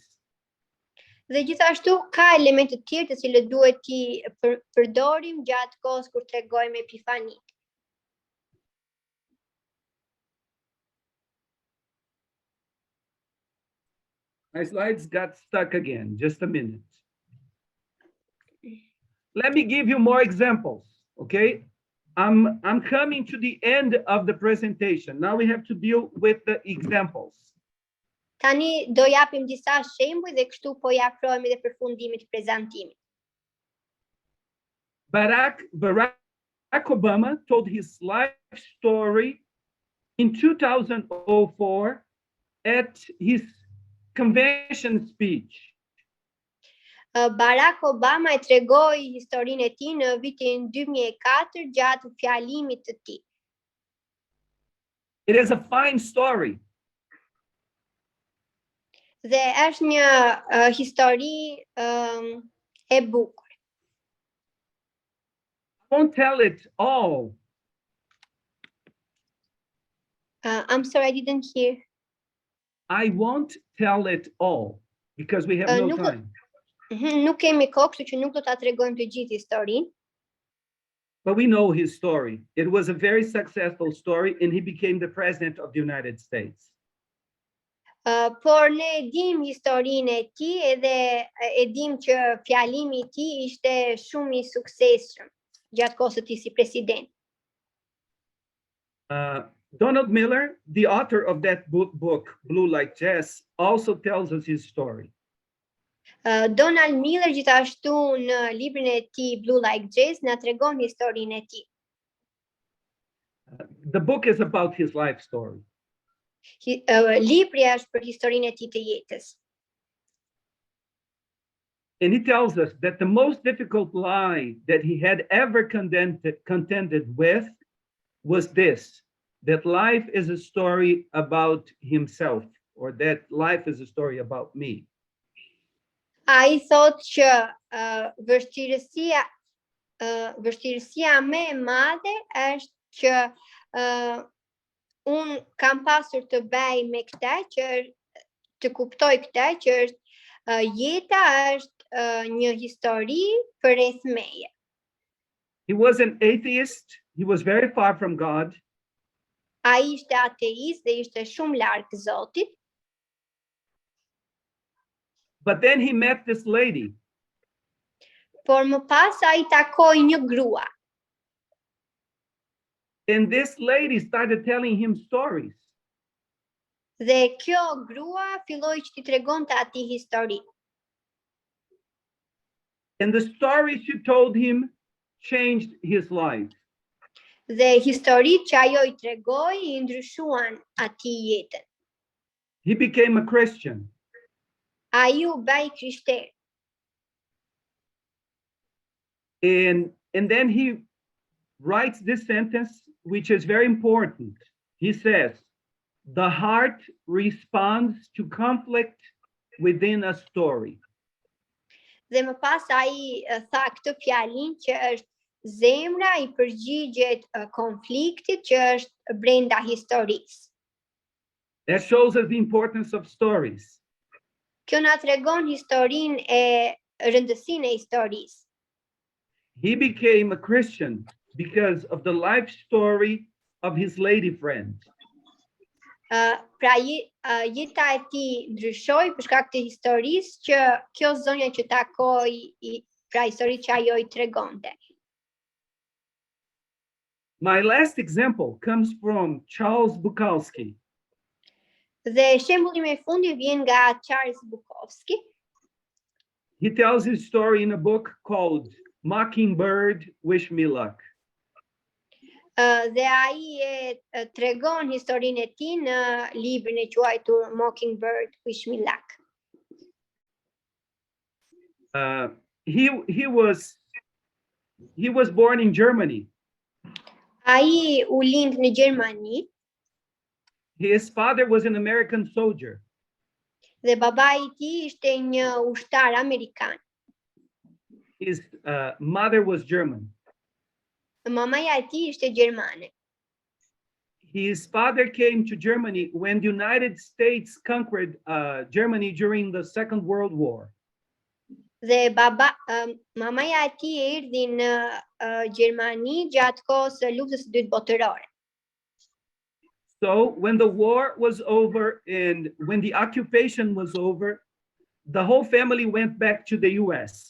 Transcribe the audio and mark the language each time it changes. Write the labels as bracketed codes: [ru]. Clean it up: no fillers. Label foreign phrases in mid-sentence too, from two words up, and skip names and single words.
[sq] Dhe gjithashtu ka elemente të tjerë të cilët duhet t'i përdorim gjatë kohës kur tregojmë epifanitë. [en] My slides got stuck again. Just a minute. Let me give you more examples, okay? I'm coming to the end of the presentation. Now we have to deal with the examples. [sq] Tani do japim disa shembuj dhe kështu po ja afrohemi dhe përfundimit të prezantimit. [en] Barack Obama told his life story in 2004 at his convention speech. [sq] Barack Obama e tregoi historinë e tij në vitin 2004 gjatë fjalimit të tij. [en] It is a fine story. [sq] Dhe është një histori e bukur. [en] I won't tell it all I'm sorry, I didn't hear. I won't tell it all because we have no time. [sq] Nuk kemi kohë, kështu që nuk do ta tregojmë të gjithë historinë. [en] But we know his story. It was a very successful story, and he became the president of the United States. [sq] Por ne dim historinë e tij edhe e dim që fjalimi I tij ishte shumë I suksesshëm gjatë kohës së tij si president. [en] Donald Miller, the author of that book, Blue Like Jazz, also tells us his story. [sq] Donald Miller gjithashtu në librin e tij Blue Like Jazz na tregon historinë e tij. [en] The book is about his life story. [sq] Libri është për historinë e tij të jetës. [en] And he tells us that the most difficult lie that he had ever contended with was this, that life is a story about himself, or that life is a story about me. [sq] Ai thot që vështirësia më e madhe është që un kam pasur të bëj me këtë që të kuptoj këtë që është jeta është një histori përreth meje. [en] He was an atheist. He was very far from God. [sq] Ai ishte ateist dhe ishte shumë larg Zotit. [en] But then he met this lady. [sq] Por më pas ai takoi një grua. [en] And this lady started telling him stories. [sq] Dhe kjo grua filloi që t'i tregonte atij histori. [en] And the stories she told him changed his life. [sq] Dhe historitë që ajo I tregoi I ndryshuan atij jetën. [en] He became a Christian. [sq] Ai u bë krishter. [en] And then he writes this sentence, which is very important. He says, the heart responds to conflict within a story. [sq] Dhe më pas ai tha këtë fjalin që është zemra I përgjigjet konfliktit që është brenda historisë. [en] That shows us the importance of stories. [sq] Kjo na tregon historinë e rëndësinë e historisë. [en] He became a Christian because of the life story of his lady friend. [sq] Pra jeta e tij ndryshoi për shkak të historisë që kjo zonja që takoi, pra historitë që ajo I tregonte. [en] My last example comes from Charles Bukowski. [sq] Dhe shembulli më I fundit vjen nga Charles Bukowski. [en] He tells his story in a book called Mockingbird, Wish Me Luck. [sq] Dhe ai e tregon historinë e tij në librin e quajtur Mockingbird, Wish Me Luck. [en] He was born in Germany. [sq] Ai u lind në Gjermani. [en] His father was an American soldier. [sq] Dhe babai I tij ishte një ushtar amerikan. [en] His mother was German. [sq] Mamaja e tij ishte gjermane. [en] His father came to Germany when the United States conquered Germany during the Second World War. [sq] Dhe mamaja e tij erdhi në Gjermani gjatë kohës së luftës së dytë botërore. [en] So when the war was over and when the occupation was over, the whole family went back to the US.